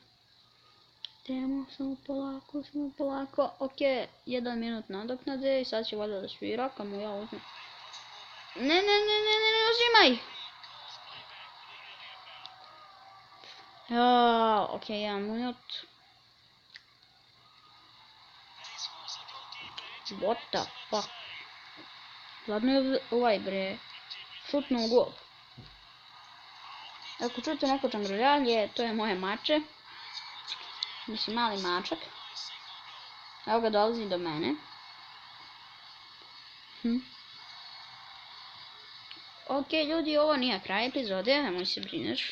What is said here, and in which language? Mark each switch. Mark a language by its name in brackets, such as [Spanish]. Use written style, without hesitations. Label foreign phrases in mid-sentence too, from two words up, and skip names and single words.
[Serbian] Idemo, samo polako. Ok, 1 minut nadoknade i sad će valjda da svira, kad mu ja uzmem. Ne uzimaj! Ok, 1 minut. [English] What the fuck? [Serbian] Ladno je ovaj bre, šutno u gol. Ako čujete neko čamrljanje, to je moje mače. Mislim, mali mačak. Evo ga, dolazi do mene. Ok, ljudi, ovo nije kraj epizode, nemoj se brineš.